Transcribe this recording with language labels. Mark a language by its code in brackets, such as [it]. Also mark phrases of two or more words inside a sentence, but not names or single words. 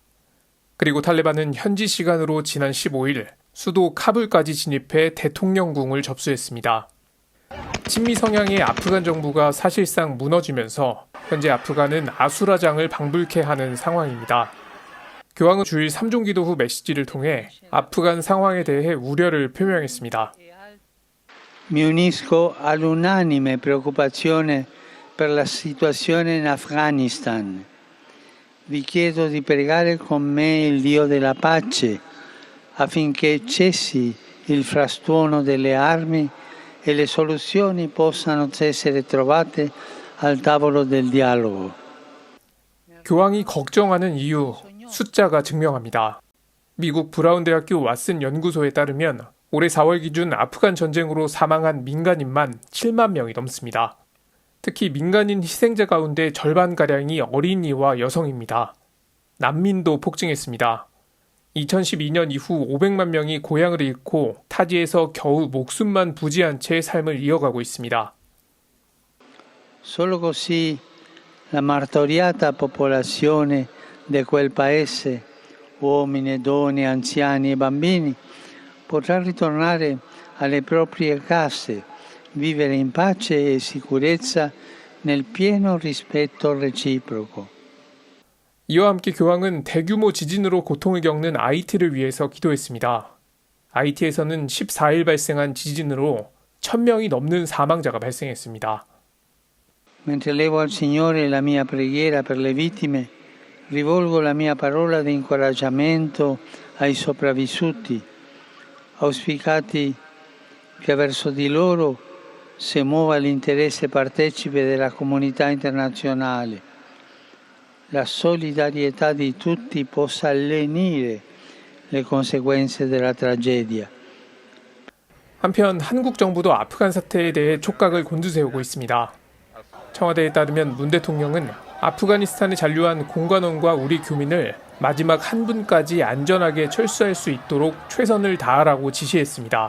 [ko] 그리고 탈레반은 현지 시간으로 지난 15일 수도 카불까지 진입해 대통령궁을 접수했습니다. 친미 성향의 아프간 정부가 사실상 무너지면서 현재 아프간은 아수라장을 방불케 하는 상황입니다. 교황은 주일 3종 기도 후 메시지를 통해 아프간 상황에 대해 우려를 표명했습니다. [it] Mi unisco all'unanime preoccupazione per la situazione in Afghanistan. Vi chiedo di pregare con me il Dio della pace affinché cessi il frastuono delle armi e le soluzioni possano essere trovate al tavolo del dialogo. [ko] 교황이 걱정하는 이유, 숫자가 증명합니다. 미국 브라운 대학교 왓슨 연구소에 따르면 올해 4월 기준 아프간 전쟁으로 사망한 민간인만 7만 명이 넘습니다. 특히 민간인 희생자 가운데 절반가량이 어린이와 여성입니다. 난민도 폭증했습니다. 2012년 이후 500만 명이 고향을 잃고 타지에서 겨우 목숨만 부지한 채 삶을 이어가고 있습니다. [it] Solo così la martoriata popolazione di quel paese, uomini, donne, anziani e bambini, potrà ritornare alle proprie case, vivere in pace e sicurezza nel pieno rispetto reciproco. [ko] 이와 함께 교황은 대규모 지진으로 고통을 겪는 아이티를 위해서 기도했습니다. 아이티에서는 14일 발생한 지진으로 1,000명이 넘는 사망자가 발생했습니다. [it] Mentre levo al Signore la mia preghiera per le vittime, rivolgo la mia parola di incoraggiamento ai sopravvissuti, auspicati che verso di loro si muova l'interesse partecipe della comunità internazionale. La solidarietà di tutti possa lenire le conseguenze della tragedia. [ko] 한편 한국 정부도 아프간 사태에 대해 촉각을 곤두세우고 있습니다. 청와대에 따르면 문 대통령은 아프가니스탄에 잔류한 공관원과 우리 교민을 마지막 한 분까지 안전하게 철수할 수 있도록 최선을 다하라고 지시했습니다.